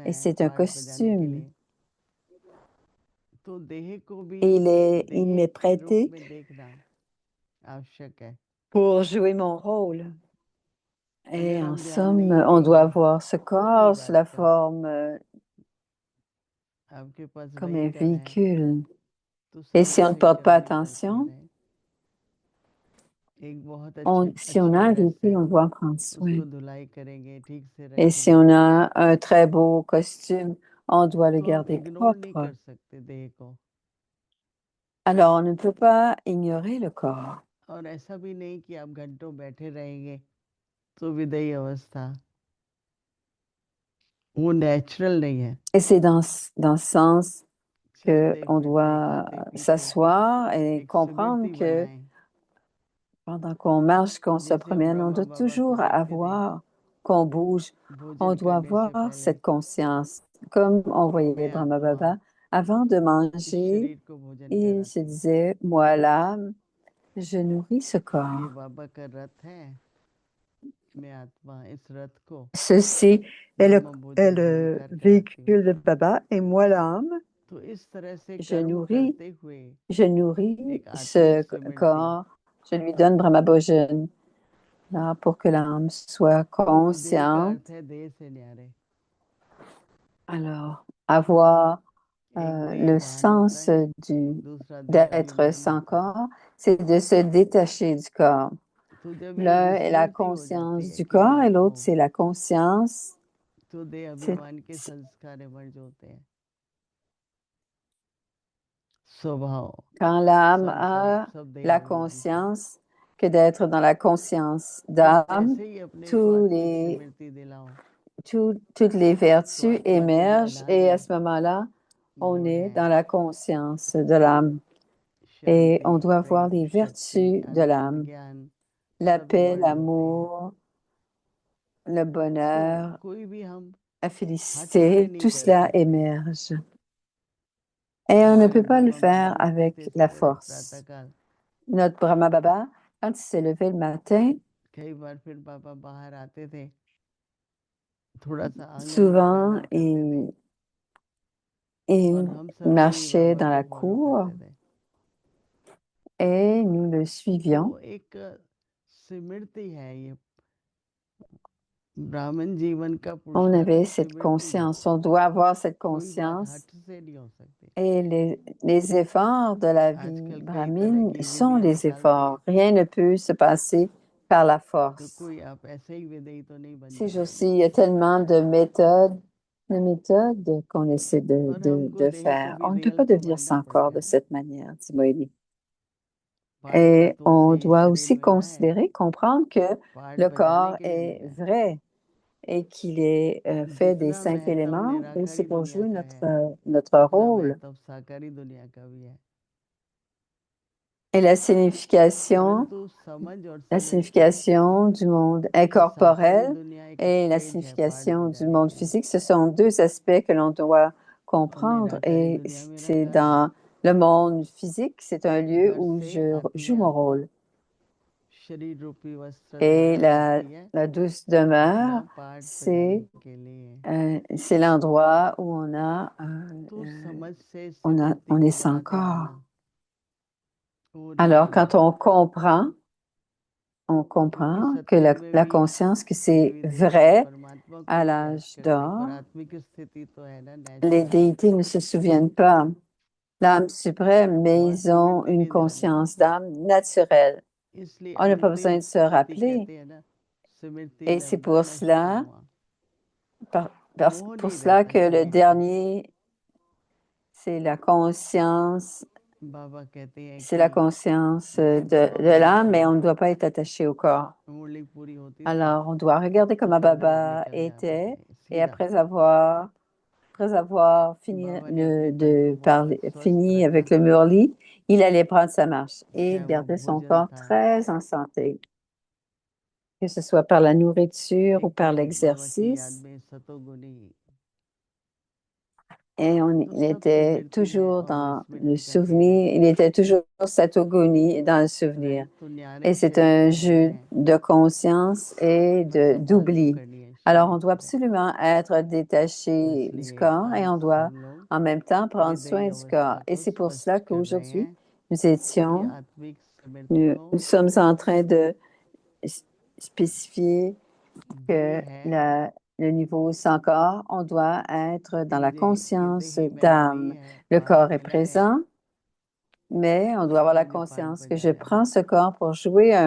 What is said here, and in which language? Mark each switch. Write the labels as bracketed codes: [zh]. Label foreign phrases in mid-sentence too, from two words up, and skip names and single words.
[fr] et [hi] है [fr] c'est un [hi] पार्ट बजाने के [fr] costume. [hi] लिए। तो देह को भी [fr] Et il [hi] देह [fr] m'est [hi] के रूप [fr] prêté [hi] में देखना आवश्यक है। [fr] pour jouer mon rôle. Et [hi] अगर [fr] en [hi] हम ध्यान [fr] somme, [hi] नहीं [fr] on doit [hi] देंगे [fr] voir ce [hi] कोई भी [fr] corps sous la [hi] बात का, [fr] forme [hi] आपके पास [fr] comme un [hi] व्हीकल है [fr] véhicule. [hi] तो [fr] Et si on ne porte pas [hi] सर्विसिंग करते [fr] attention, [hi] रहे। एक बहुत अच्छी [fr] si on a [hi] अच्छी [fr] un [hi] ड्रेस [fr] véhicule, [hi] है, [fr] on doit en prendre soin. [hi] उसको धुलाई करेंगे, ठीक से [fr] Et si [hi] रखेंगे, [fr] on a un très beau costume, on doit le [hi] तो हम [fr] garder [hi] इग्नोर नहीं [fr] propre. [hi] कर सकते देह को। [fr] Alors, on ne peut pas ignorer le corps. [hi] और ऐसा भी नहीं कि आप घंटों बैठे रहेंगे तो विदेही अवस्था वो नेचुरल नहीं है। [fr] Et c'est dans ce sens [hi] चलते [fr] qu'on [hi] फिरते [fr] doit [hi] खाते पीते [fr] s'asseoir et [hi] एक [fr] comprendre [hi] स्मृति [fr] que [hi] बनाएं। [fr] pendant qu'on marche, qu'on se [hi] जैसे हम [fr] promène, on [hi] ब्रह्मा [fr] doit [hi] बाबा को [fr] toujours [hi] देखते थे [fr] avoir, qu'on bouge, on [hi] भोजन [fr] doit [hi] करने से [fr] avoir [hi] पहले, [fr] cette conscience. Comme on voyait [hi] मैं [fr] Brahma [hi] आत्मा [fr] Baba, avant de [hi] इस [fr] manger, [hi] शरीर को भोजन [fr] il se [hi] कराती हूँ। [fr] disait, moi l'âme, je nourris ce [hi] ये [fr] corps. [hi] बाबा का रथ है, मैं आत्मा इस रथ को [fr] Ceci est [hi] ब्रह्म [fr] est [hi] भोजन [fr] le [hi] स्वीकार कराती हूँ। [fr] véhicule de Baba et moi l'âme, [hi] तो इस तरह से [fr] je [hi] कर्म [fr] nourris, [hi] करते हुए [fr] je nourris [hi] एक आत्मिक [fr] ce [hi] स्मृति, [fr] corps, je lui donne [hi] ब्रह्मा भोजन [fr] là, pour que l'âme soit [hi] तो विदेही का [fr] consciente. [hi] अर्थ है देह से न्यारे। [fr] Alors, avoir [hi] एक देह [fr] le [hi] भान होता [fr] sens [hi] है, [fr] du [hi] दूसरा देह [fr] d'être [hi] अभिमान [fr] sans [hi] होता है। [fr] corps, c'est de se détacher du corps. [hi] तो जब ये [fr] L'un est la [hi] स्मृति हो जाती [fr] conscience [hi] है [fr] du [hi] कि मैं [fr] corps et [hi] आत्मा [fr] l'autre, [hi] हूँ, [fr] c'est la conscience. [hi] तो देह [fr] C'est [hi] अभिमान के संस्कार मर्ज होते हैं। स्वभाव [fr] quand l'âme [hi] सब सब [fr] a [hi] सब देह [fr] la [hi] अभिमान से, [fr] conscience que d'être dans la conscience [hi] तो [fr] d'âme, [hi] जैसे ही अपने को आत्मिक स्मृति दिलाओ [fr] toutes les [hi] तो [fr] vertus [hi] आत्मा के लिए [fr] émergent et à [hi] अलग [fr] ce moment-là, on [hi] मोड [fr] est [hi] है, [fr] dans la conscience de l'âme et on [hi] शांति, [fr] doit voir [hi] प्रेम, [fr] les [hi] शक्ति, [fr] vertus de l'âme, [hi] ज्ञान [fr] la [hi] सब [fr] paix, [hi] इमर्ज होते हैं। [fr] l'amour, le [hi] तो [fr] bonheur, [hi] कोई भी हम [fr] la [hi] हट से [fr] félicité, [hi] नहीं [fr] tout [hi] कर [fr] cela [hi] सकते। [fr] émerge. Et on ne peut pas le [hi] ब्रह्मा बाबा [fr] faire [hi] उठते थे [fr] avec la [hi] सवेरे [fr] force. [hi] प्रातःकाल, [fr] Notre Brahma Baba, quand il s'est levé le matin, [hi] कई बार फिर बाबा बाहर आते थे, थोड़ा सा आंगन में [fr] souvent, [hi] पैदल चलते थे और [fr] il [hi] हम सब भी [fr] marchait [hi] बाबा [fr] dans [hi] को [fr] la [hi] फॉलो [fr] cour [hi] करते थे। [fr] et nous le suivions. [hi] तो एक स्मृति है ये, ब्राह्मण जीवन का [fr] On [hi] पुरुषार्थ [fr] avait cette [hi] स्मृति है, [fr] conscience, on doit avoir cette [hi] कोई बात [fr] conscience. [hi] हट से नहीं हो सकती। [fr] Et les efforts de la vie [hi] आजकल कई तरह [fr] brahmine [hi] की [fr] sont [hi] विधियां [fr] les [hi] चलती [fr] efforts. [hi] हैं, [fr] Rien ne peut se passer par la [hi] तो [fr] force. [hi] कोई आप ऐसे ही विदेही तो नहीं बन [fr] Ces jours-ci, [hi] जाएंगे। [fr] il y a tellement de méthodes qu'on essaie [hi] और हमको [fr] de [hi] देह को [fr] faire. [hi] भी [fr] On ne peut [hi] रियल [fr] pas [hi] तो [fr] devenir [hi] मानना [fr] sans corps de [hi] पड़ेगा। [fr] cette manière, dit Moïli. [hi] पार्ट [fr] Et [hi] तत्वों [fr] on [hi] से [fr] doit [hi] शरीर [fr] aussi [hi] मिला है, [fr] considérer, comprendre que [hi] पार्ट [fr] le [hi] बजाने [fr] corps [hi] के लिए [fr] est [hi] मिला है। [fr] vrai et qu'il est fait des [hi] जितना [fr] 5 [hi] महत्व [fr] éléments et c'est [hi] निराकारी [fr] pour [hi] दुनिया [fr] jouer [hi] का है, [fr] notre [hi] उतना [fr] rôle. [hi] महत्व साकारी दुनिया का भी है। [fr] Et [hi] परंतु समझ और [fr] la [hi] समझ के [fr] signification du monde [hi] कि साकारी [fr] incorporel [hi] दुनिया एक [fr] et la [hi] स्टेज है पार्ट [fr] signification du [hi] बजाने [fr] monde [hi] के लिए, [fr] physique, ce sont deux aspects que l'on doit [hi] और [fr] comprendre. [hi] निराकारी [fr] Et [hi] दुनिया मेरा [fr] c'est [hi] घर है। [fr] dans le monde physique, c'est un lieu [hi] घर [fr] où [hi] से [fr] je [hi] आती [fr] joue [hi] है [fr] mon [hi] आत्मा, [fr] rôle. [hi] शरीर रूपी वस्त्र [fr] Et [hi] धारण करती है [fr] la douce demeure, [hi] अपना पार्ट बजाने के लिए। [fr] c'est l'endroit où [hi] तो समझ से [fr] on [hi] स्मृति [fr] on [hi] को [fr] est sans [hi] बढ़ाते [fr] corps. [hi] जाना, वो [fr] Alors, [hi] रियल [fr] quand [hi] है। [fr] on [hi] क्योंकि [fr] comprend que [hi] सत्युग में [fr] la [hi] भी [fr] conscience que c'est [hi] देवी देवता [fr] vrai [hi] परमात्मा को [fr] à [hi] ही याद [fr] l'âge [hi] करते, पर [fr] d'or. [hi] आत्मिक स्थिति तो है ना [fr] Les [hi] नेचुरल। [fr] déités ne se souviennent pas l'âme suprême, mais [hi] वहाँ [fr] ils ont [hi] स्मृति [fr] une [hi] नहीं दिलाई [fr] conscience [hi] जाती, [fr] d'âme naturelle. [hi] इसलिए [fr] On n'a pas besoin [hi] अंतिम [fr] de se [hi] स्थिति [fr] rappeler. [hi] कहते हैं ना, स्मृति [fr] Et c'est [hi] लब्धा [fr] pour [hi] न शुचम [fr] cela, [hi] हुआ, मोह [fr] pour [hi] नहीं [fr] cela [hi] रहता [fr] que le [hi] शरीर से। [fr] dernier, c'est la conscience, [hi] बाबा कहते हैं [fr] c'est la [hi] कि [fr] conscience [hi] जैसे [fr] de l'âme, mais on ne doit pas être attaché au corps. [hi] मुरली पूरी होती थी [fr] Alors, on doit regarder [hi] तो [fr] comment [hi] सब लोग [fr] Baba [hi] निकल जाते [fr] était, [hi] थे [fr] et [hi] सीधा। [fr] après avoir fini, [hi] बाबा ने अपने मन को [fr] de [hi] बहुत [fr] parler, [hi] स्वस्थ [fr] fini [hi] रखा [fr] avec le [hi] था, [fr] Murli, il allait prendre sa marche et [hi] चाहे वो [fr] garder son [hi] भोजन [fr] corps [hi] था, [fr] très en santé, que ce soit par la nourriture ou [hi] एक [fr] par [hi] बाबा की याद [fr] l'exercice. [hi] में सतोगुनी, [fr] Et [hi] तो [fr] il [hi] सब [fr] était [hi] स्मृति है [fr] toujours [hi] और [fr] dans le [hi] विस्मृति का खेल है। [fr] souvenir, il était toujours satogonie dans le souvenir. [hi] रहित तो न्यारे [fr] Et c'est [hi] शरीर [fr] un [hi] से होना [fr] jeu [hi] है, [fr] de conscience et [hi] पर संभाल तो [fr] d'oubli. [hi] करनी है [fr] Alors, on [hi] शरीर [fr] doit [hi] से। [fr] absolument être [hi] तो [fr] détaché du [hi] इसलिए [fr] corps et [hi] आज [fr] on doit [hi] हम लोग [fr] en même temps prendre [hi] विदेही [fr] soin du corps. [hi] अवस्था [fr] Et [hi] को [fr] c'est pour cela [hi] स्पष्ट कर रहे [fr] qu'aujourd'hui, [hi] हैं [fr] nous [hi] कि [fr] étions, [hi] आत्मिक स्मृति हो, [fr] nous sommes en train de spécifier [hi] देह [fr] que [hi] है, [fr] le niveau sans corps, on doit être dans la [hi] ये [fr] conscience [hi] देही मैंने ली [fr] d'âme. [hi] है, [fr] Le [hi] पार्ट [fr] corps est [hi] मिला है, [fr] présent, mais on doit avoir la [hi] मैंने पार्ट [fr] conscience que je [hi] बजाया है। [fr] prends ce corps pour jouer un